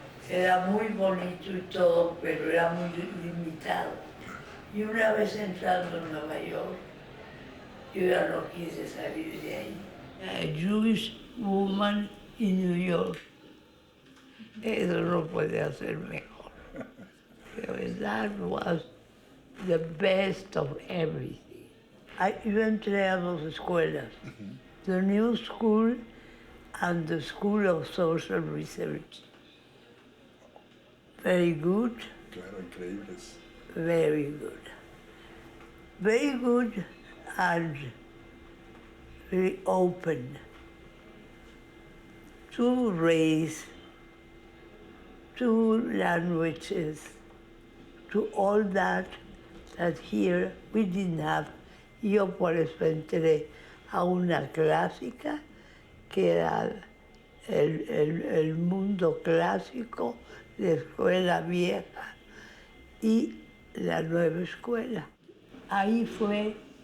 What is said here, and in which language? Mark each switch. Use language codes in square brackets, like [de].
[es] Era muy bonito y todo, pero era muy limitado. Y una vez entrando en Nueva York, yo ya no quise salir de ahí. [en] A Jewish woman in New York. [es] Eso no puede hacer mejor. [en] Pero that was the best of everything. [es] Yo entré a dos escuelas. The New School and the School of Social Research. [en] Very good. [es] Claro, increíbles. [en] Very good. Very good and very open to race, to languages, to all that here we didn't have. [es] Yo por eso entré a una clásica que era el mundo clásico, la escuela vieja y la nueva escuela. Ahí fue